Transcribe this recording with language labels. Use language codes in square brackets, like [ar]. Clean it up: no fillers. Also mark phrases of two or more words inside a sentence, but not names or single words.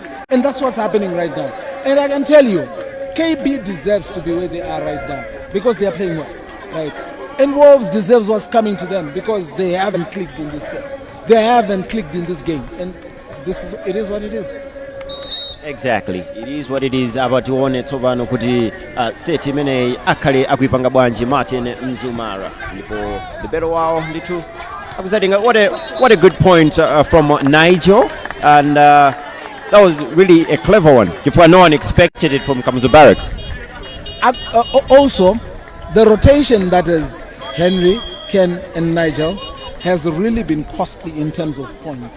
[en] And that's what's happening right now. And I can tell you, KB deserves to be where they are right now because they are playing well, right? And Wolves deserves what's coming to them because they haven't clicked in this set. They haven't clicked in this game. And it is what it is. Exactly, it is what it is. [ny] Apa tione tsopano kuti set imene akhale akuipanga bwanji Martin Mzumara ndipo libero wawo ndithu akuzatenga. [en] What a good point from Nigel, and that was really a clever one if no one expected it from Kamuzu Barracks. Also, the rotation that is Henry, Ken and Nigel has really been costly in terms of points.